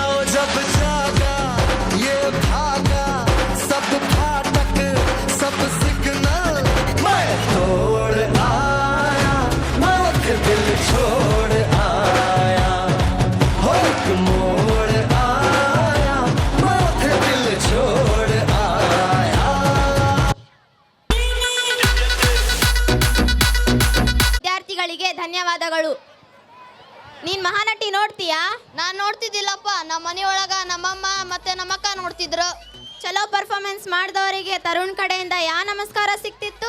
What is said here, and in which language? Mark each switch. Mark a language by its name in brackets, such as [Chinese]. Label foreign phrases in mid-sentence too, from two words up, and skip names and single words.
[Hindi] जब जागा ये भागा सब फाटक सब सिग्नल मैं तोड़ आया, मैं उठ दिल छोड़ आया, हो एक मोड़ आया, मैं उठ दिल छोड़ आया। [Kannada] ವಿದ್ಯಾರ್ಥಿಗಳಿಗೆ ಧನ್ಯವಾದಗಳು. ನೀನ್ ಮಹಾನಟಿ ನೋಡ್ತೀಯಾ? ನಾನು ನೋಡ್ತಿದ್ದಿಲ್ಲಪ್ಪ. ನಮ್ಮ ಮನೆಯೊಳಗ ನಮ್ಮಮ್ಮ ಮತ್ತೆ ನಮ್ಮಕ್ಕ ನೋಡ್ತಿದ್ರು. ಚಲೋ ಪರ್ಫಾರ್ಮೆನ್ಸ್ ಮಾಡಿದವರಿಗೆ ತರುಣ್ ಕಡೆಯಿಂದ ಯಾ ನಮಸ್ಕಾರ ಸಿಕ್ತಿತ್ತು?